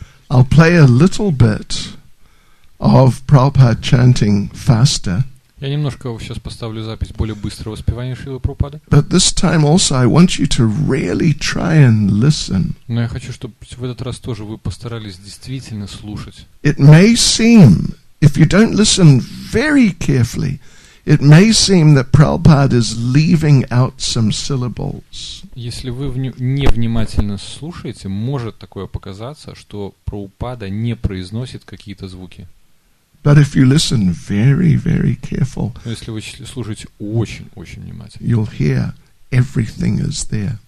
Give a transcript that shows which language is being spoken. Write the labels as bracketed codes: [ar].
[en] I'll play a little bit of Prabhupada chanting faster. [ru] Я немножко сейчас поставлю запись более быстрого воспевания Шрилы Прабхупады. [en] But this time also I want you to really try and listen. [ru] Но я хочу, чтобы в этот раз тоже вы постарались действительно слушать. [en] It may seem, if you don't listen very carefully, it may seem that Prabhupada is leaving out some syllables. [ru] Если вы невнимательно слушаете, может такое показаться, что Прабхупада не произносит какие-то звуки. [en] But if you listen very, very careful, [ru] Но если вы слушаете очень-очень внимательно, [en] you'll hear everything is there.